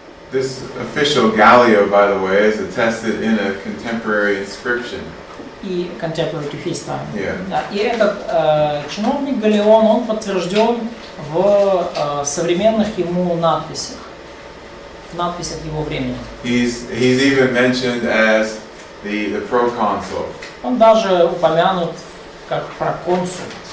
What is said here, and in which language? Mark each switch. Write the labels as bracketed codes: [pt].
[en] This official Gallio, by the way, is attested in a contemporary inscription. [ru] И [en] contemporary to his time. Yeah. [ru] Да, и этот чиновник Галион, он подтвержден в современных ему надписях его времени. [en] He's even mentioned as the proconsul. [ru] Он даже упомянут как проконсул.